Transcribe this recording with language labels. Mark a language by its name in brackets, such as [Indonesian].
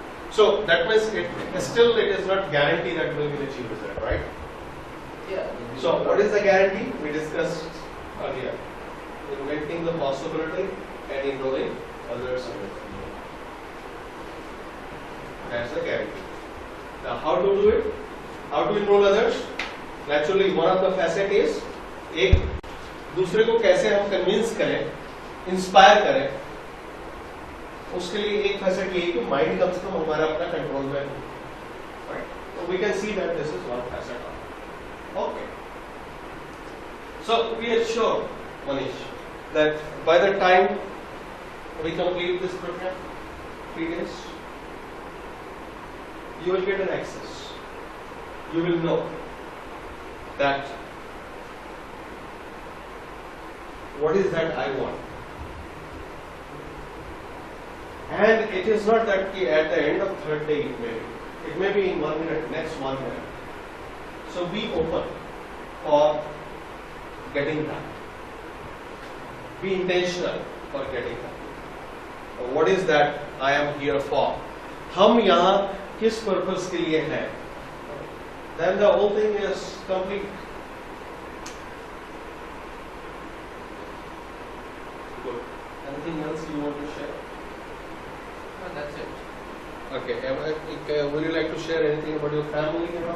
[English] So that means it is not guarantee that we will achieve result, right? Yeah. So what is the guarantee? We discussed earlier. Inventing the possibility and enrolling others in it. That's the guarantee. Now how to do it? How to enroll others? Naturally, one of the facet is [Hindi] एक दूसरे को कैसे हम convince करें, inspire करें, उसके लिए एक फैसेट ये है कि माइंड कम से कम हमारा अपना कंट्रोल में हो. [English] Right? So we can see that this is one facet of it. Okay. So we are sure, Manish, that by the time we complete this program, 3 days, you will get an access. You will know that what is that I want. And it is not that at the end of 3rd day it may be in 1 minute, next 1 minute. So be open for getting that. Be intentional for getting that. What is that I am here for? [Hindi] हम यहाँ किस purpose के लिए हैं? [English] Then the whole thing is complete. Good. Anything else you want to share? No, that's it. Okay. Would you like to share anything about your family?